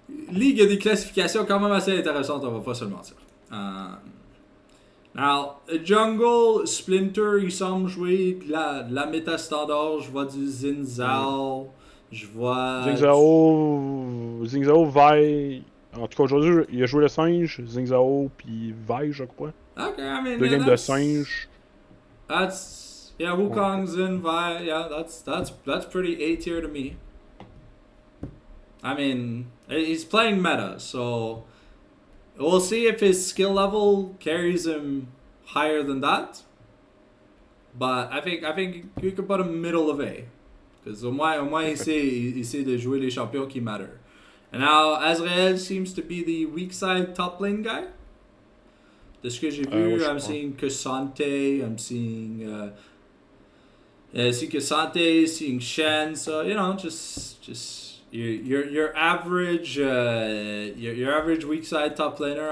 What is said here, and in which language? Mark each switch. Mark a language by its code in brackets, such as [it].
[fr] Ligue a des classifications quand même assez intéressantes, on va pas se le mentir. Now, Jungle, Splinter, il semble jouer de la méta standard, je vois du Zinzao. Je vois. Zingzao, Vi. En tout cas, aujourd'hui, il a joué le singe, Zingzao, puis Vi, je crois. [en] Okay, I mean, [fr] deux games de singe. [en] Yeah, Wukong, Zin, Vi. Yeah, that's pretty A tier to me. I mean, he's playing meta, so we'll see if his skill level carries him higher than that. But I think you could put him middle of A. Because [fr] au moins il sait de jouer les champions qui matter. [en] And now, Azrael seems to be the weak side top lane guy. [fr] De ce que j'ai vu, [en] I'm seeing Cassante, I'm seeing Cassante, seeing Shen. So, just your average your average weak side top laner.